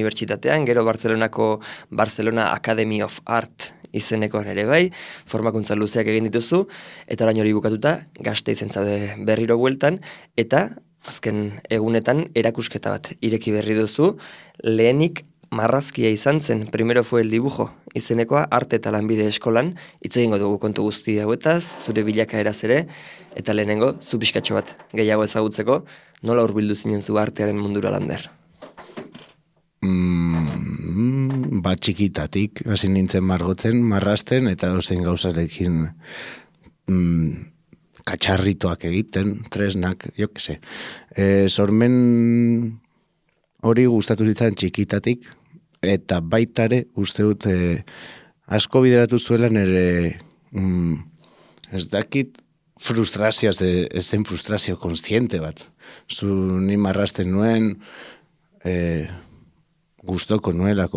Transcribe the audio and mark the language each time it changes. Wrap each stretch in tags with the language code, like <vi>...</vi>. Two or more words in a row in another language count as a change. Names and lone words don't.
<eu>Unibertsitatean, gero Barcelona Academy of Art izenekoan ere bai, formakuntza luzeak egin dituzu, eta orain hori bukatuta, Gasteizen zaude berriro bueltan, eta azken egunetan erakusketa bat ireki berri duzu, lehenik marrazkia izan zen,</eu> <es>primero fue el dibujo,</es> <eu>izenekoa arte eta lanbide eskolan, hitz egingo dugu kontu guzti hauetaz, zure bilakaeraz ere, eta lehenengo, zu pixkatxo bat gehiago ezagutzeko, nola hurbildu zinen zu artearen mundura Lander? Bat txikitatik, hasi nintzen margotzen, marrasten, eta dozen gauzarekin katxarritoak egiten, tresnak,</eu> <es>jo que se.</es> <eu>Sormen hori gustatu zitzan txikitatik, eta baitare uste dut asko bideratu zuela nire ez dakit frustrazioa, ez zen frustrazio konstiente bat. Ni marrasten nuen gustoko nuelako.</eu>